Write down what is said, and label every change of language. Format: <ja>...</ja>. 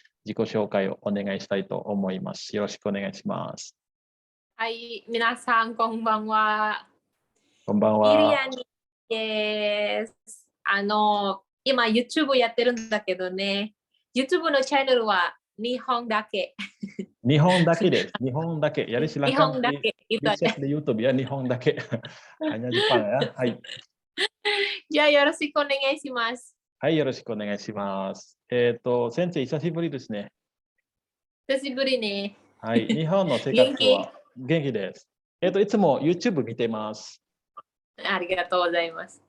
<ja>自己紹介をお願いしたいと思います。よろしくお願いします。はい、皆さんこんばんは。こんばんは。イリアニです。今 YouTube やってるんだけどね、YouTube のチャンネルは日本だけ。日本だけです。日本だけ。</ja> <id>Ya silakan di share di YouTube ya,</id> <ja>日本だけ。</ja> <id>hanya Jepang ya. はい。</id> <ja>じゃあよろしくお願いします。はい、よろしくお願いします。先生、久しぶりですね。久しぶりね。はい、日本の生活は元気です。いつも YouTube 見てます。ありがとうございます。</ja>